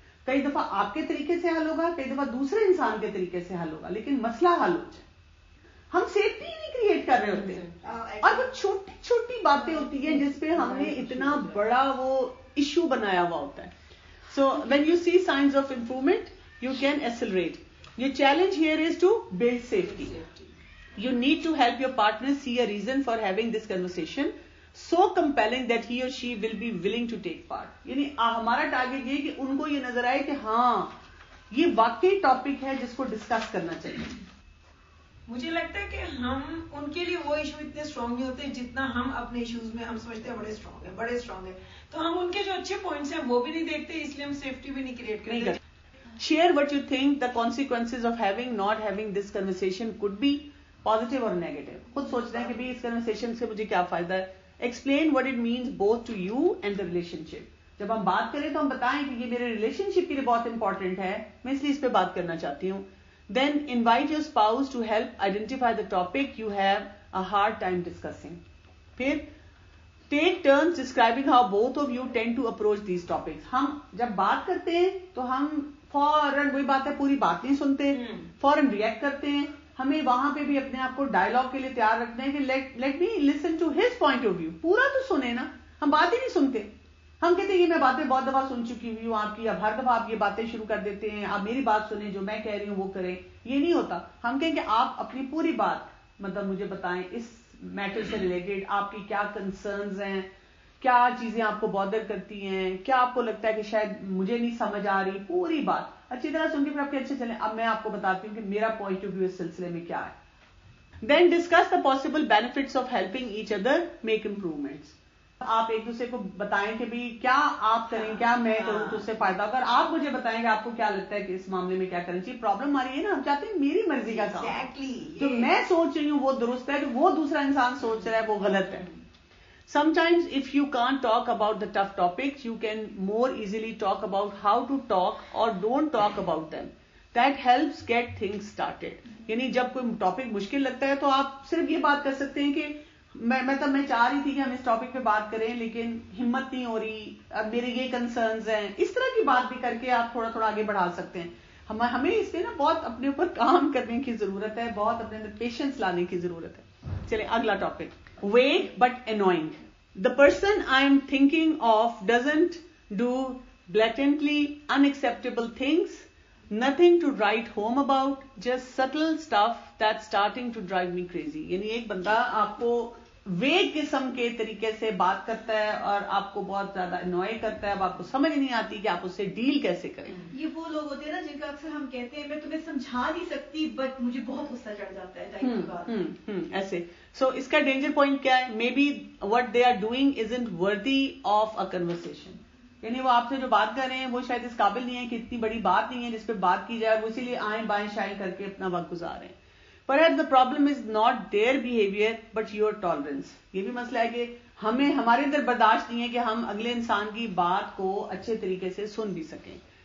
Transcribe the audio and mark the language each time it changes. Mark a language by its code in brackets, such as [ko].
[ur] کئی دفعہ آپ کے طریقے سے حل ہوگا, کئی دفعہ دوسرے انسان کے طریقے سے حل ہوگا, لیکن مسئلہ حل ہو جائے. ہم سیفٹی نہیں کریٹ کر رہے ہوتے ہیں, اور وہ چھوٹی چھوٹی باتیں ہوتی ہیں جس پہ ہم نے اتنا بڑا وہ ایشو بنایا ہوا ہوتا ہے. [en] So when you see science of improvement you can accelerate. Your challenge here is to build safety. You need to help your partner see a reason for having this conversation so compelling that he or she will be willing to take part. [ur] یعنی ہمارا target یہ کہ ان کو یہ نظر آئے کہ ہاں یہ واقعی ٹاپک ہے جس کو ڈسکس کرنا چاہیے. مجھے لگتا ہے کہ ہم ان کے لیے وہ ایشو اتنے اسٹرانگ نہیں ہوتے جتنا ہم اپنے ایشوز میں ہم سمجھتے ہیں بڑے اسٹرانگ ہیں, تو ہم ان کے جو اچھے پوائنٹس ہیں وہ بھی نہیں دیکھتے, اس لیے ہم سیفٹی بھی نہیں کریٹ کرتے. [en] Share what you think the consequences of not having this conversation could be, positive or negative. [ur] خود سوچنا ہے کہ بھی اس conversation سے مجھے کیا فائدہ ہے. [en] Explain what it means both to you and the relationship. [ur] جب ہم بات کریں تو ہم بتائیں کہ یہ میرے ریلیشن شپ کے لیے بہت امپورٹنٹ ہے, میں اس لیے اس پہ بات کرنا چاہتی ہوں. [en] Then invite your spouse to help identify the topic you have a hard time discussing. پھر take turns describing how both of you tend to approach these topics. [ur] ہم جب بات کرتے ہیں تو ہم فوراً وہی بات ہے, پوری بات نہیں سنتے, فوراً ریئیکٹ کرتے ہیں. ہمیں وہاں پہ بھی اپنے آپ کو ڈائلاگ کے لیے تیار رکھنا ہے کہ [en] Let me listen to his point of view. [ur] پورا تو سنے نا, ہم بات ہی نہیں سنتے. ہم کہتے ہیں یہ میں باتیں بہت دفعہ سن چکی ہوئی ہوں آپ کی, اب ہر دفعہ آپ یہ باتیں شروع کر دیتے ہیں, آپ میری بات سنیں, جو میں کہہ رہی ہوں وہ کریں. یہ نہیں ہوتا. ہم کہیں کہ آپ اپنی پوری بات مطلب مجھے بتائیں اس میٹر سے ریلیٹڈ آپ کی کیا کنسرنز ہیں, کیا چیزیں آپ کو بادر کرتی ہیں, کیا آپ کو لگتا ہے کہ شاید مجھے نہیں سمجھ آ رہی. پوری بات اچھی طرح سن کے پھر آپ کے اچھے چلیں, اب میں آپ کو بتاتی ہوں کہ میرا پوائنٹ آف ویو اس سلسلے میں کیا ہے. [en] Then discuss the possible benefits of helping each other make improvements. [ur] آپ ایک دوسرے کو بتائیں کہ بھی کیا آپ کریں, کیا میں کروں تو اس سے فائدہ ہوگا, اور آپ مجھے بتائیں کہ آپ کو کیا لگتا ہے کہ اس معاملے میں کیا کرنا چاہیے. پرابلم آ رہی ہے نا, ہم چاہتے ہیں میری مرضی کا کام جو میں سوچ رہی ہوں وہ درست ہے, جو وہ دوسرا انسان سوچ رہا ہے وہ غلط ہے. [en] Sometimes if you can't talk about the tough topics, you can more easily talk about how to talk or don't talk about them. That helps get things started. [ur] یعنی جب کوئی ٹاپک مشکل لگتا ہے تو آپ صرف یہ بات کر سکتے ہیں کہ میں چاہ رہی تھی کہ ہم اس ٹاپک پہ بات کریں لیکن ہمت نہیں ہو رہی, اب میرے یہ کنسرنز ہیں. اس طرح کی بات بھی کر کے آپ تھوڑا تھوڑا آگے بڑھا سکتے ہیں. ہمیں اس پہ نا بہت اپنے اوپر کام کرنے کی ضرورت ہے, بہت اپنے اندر پیشنس لانے کی ضرورت ہے. چلیں اگلا topic, [en] vague but annoying. The person I am thinking of doesn't do blatantly unacceptable things, nothing to write home about, just subtle stuff that's starting to drive me crazy. [ur] یعنی ایک بندہ آپ کو ویگ قسم کے طریقے سے بات کرتا ہے اور آپ کو بہت زیادہ انوائے کرتا ہے, اب آپ کو سمجھ نہیں آتی کہ آپ اس سے ڈیل کیسے کریں. یہ وہ لوگ ہوتے ہیں نا جن کا اکثر ہم کہتے ہیں میں تمہیں سمجھا نہیں سکتی بٹ مجھے بہت غصہ چڑھ جاتا ہے ایسے. سو اس کا ڈینجر پوائنٹ کیا ہے, [en] Maybe what they are doing isn't worthy of a conversation. [ur] یعنی وہ آپ سے جو بات کر رہے ہیں وہ شاید اس قابل نہیں ہے کہ اتنی بڑی بات نہیں ہے جس پہ بات کی جائے, وہ اسی لیے آئیں بائیں شائیں کر کے اپنا وقت گزار رہے ہیں. [en] Perhaps the problem is not their behavior but your tolerance. [ur] یہ بھی مسئلہ ہے کہ ہمارے اندر برداشت نہیں ہے کہ ہم اگلے انسان کی بات کو اچھے طریقے سے سن بھی سکیں.